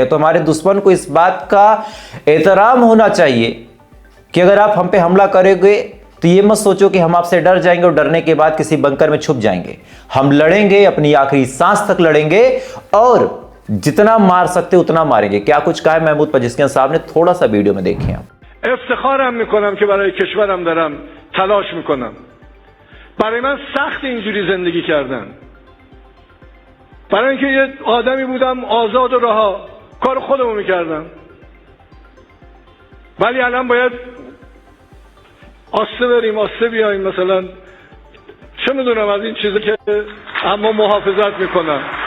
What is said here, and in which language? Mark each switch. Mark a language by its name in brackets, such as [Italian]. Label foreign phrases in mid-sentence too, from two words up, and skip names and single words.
[Hindi] तो हमारे दुश्मन को इस बात का एहतराम होना चाहिए कि अगर आप हम पे हमला करोगे तो ये मत सोचो कि हम आपसे डर जाएंगे और डरने के बाद किसी बंकर में छुप जाएंगे। हम लड़ेंगे, अपनी आखिरी सांस तक लड़ेंगे और जितना मार सकते उतना मारेंगे। क्या कुछ कहा है महमूद पजेस्कियन साहब ने, थोड़ा सा वीडियो में देखिए आप। [Persian] افتخارم میکنم که برای کشورم دارم تلاش میکنم. برای من سخت اینجوری زندگی کردن. برای اینکه یه آدمی بودم آزاد و رها، کار خودمو میکردم. ولی الان باید آسته بریم، آسته بیاییم، مثلا چه میدونم از این چیزی که اما محافظت میکنم.